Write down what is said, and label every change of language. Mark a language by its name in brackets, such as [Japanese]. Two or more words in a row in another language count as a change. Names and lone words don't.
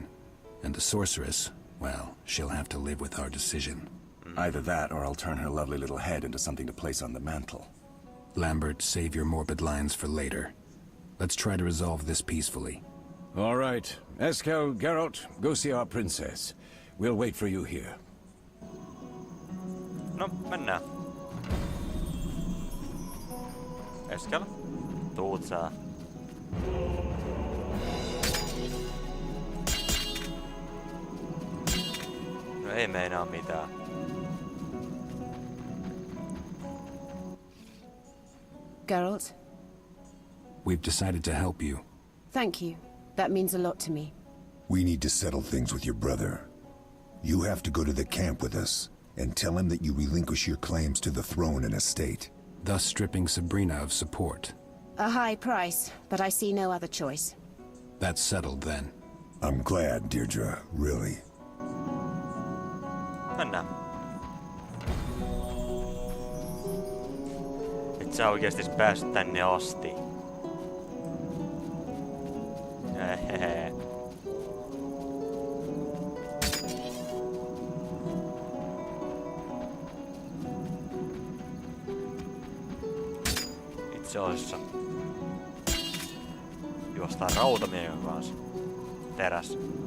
[English] And the sorceress, well, she'll have to live with our decision. Either that, or I'll turn her lovely little head into something to place on the mantle. Lambert, save your morbid lines for later. Let's try to resolve this peacefully. All right. Eskel, Geralt, go see our princess. We'll wait for you here. [Finnish] No, mennään. Eskel? Tuut sä. No ei meinaa mitään. [English] Geralt, We've decided to help you. thank you. That means a lot to me. We need to settle things with your brother. You have to go to the camp with us and tell him that you relinquish your claims to the throne and estate. Thus stripping Sabrina of support. A high price, but I see no other choice. That's settled then. I'm glad, Deirdre, really. [Finnish] Mennään. Et sä oikeesti päässyt tänne asti. Hehehe. Itse asiassa juostaan rautamiehen kanssa teräs.